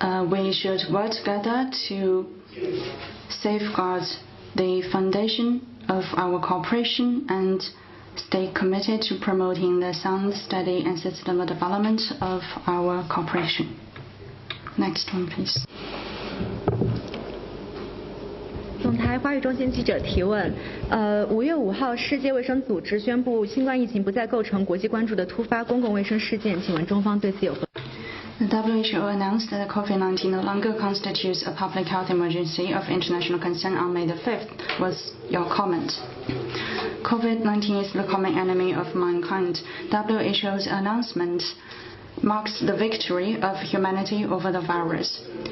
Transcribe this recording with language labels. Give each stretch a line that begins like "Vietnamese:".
English: We should work together to safeguard the foundation of our cooperation and stay committed to promoting the sound, steady, and sustainable development of our cooperation. Next one, please.
Chinese: 总台华语中心记者提问：5月5号，世界卫生组织宣布新冠疫情不再构成国际关注的突发公共卫生事件，请问中方对此有何？
English: The WHO announced that COVID-19 no longer constitutes a public health emergency of international concern on May the 5th. What's your comment? COVID-19 is the common enemy of mankind. WHO's announcement marks the victory of humanity over the virus.